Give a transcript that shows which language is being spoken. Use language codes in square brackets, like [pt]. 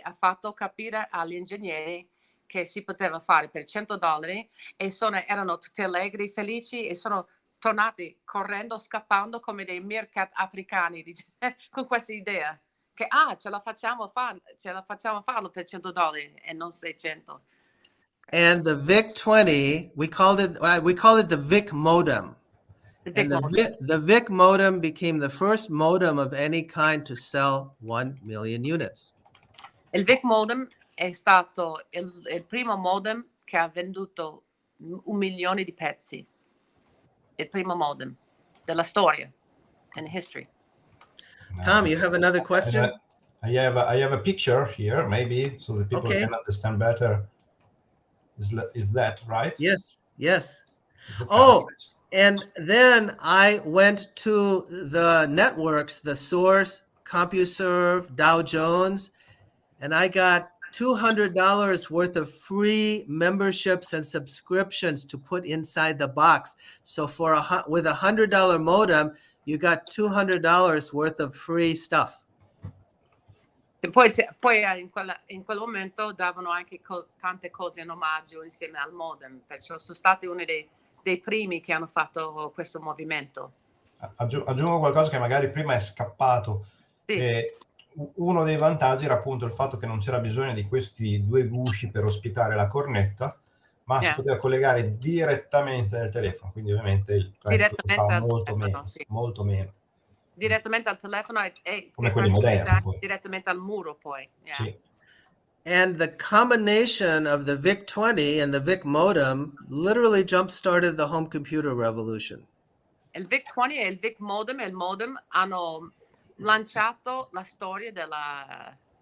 [it] Ha fatto capire agli ingegneri che si poteva fare per $100 e erano tutti allegri, felici e sono tornati correndo, scappando come dei meerkat africani con questa idea che ce la facciamo farlo per $100 e non 600. [en] And the Vic20, we called it the Vic modem. The Vic modem became the first modem of any kind to sell 1 million units. [it] Il Vic modem è stato il primo modem che ha venduto 1 milione di pezzi. Il primo modem della storia [en] in history. Tom, you have another question? I have a picture here, maybe, so that people can understand better. Is that right? Yes. Oh, and then I went to the networks, the Source, CompuServe, Dow Jones, and I got $200 worth of free memberships and subscriptions to put inside the box. So with a $100 modem, you got $200 worth of free stuff. [it] Poi in quel momento davano anche tante cose in omaggio insieme al modem, perciò sono stati uno dei primi che hanno fatto questo movimento. Aggiungo qualcosa che magari prima è scappato. Sì. Uno dei vantaggi era appunto il fatto che non c'era bisogno di questi due gusci per ospitare la cornetta, ma si poteva collegare direttamente nel telefono, quindi ovviamente il prezzo costava molto meno, sì. molto meno. Direttamente al telefono e come quelli moderni poi. direttamente al muro poi. [en] Yeah. [it] Sì. [en] And the combination of the Vic20 and the Vic modem literally jump-started the home computer revolution. [it] Il Vic20 e il Vic modem e il modem hanno lanciato la storia della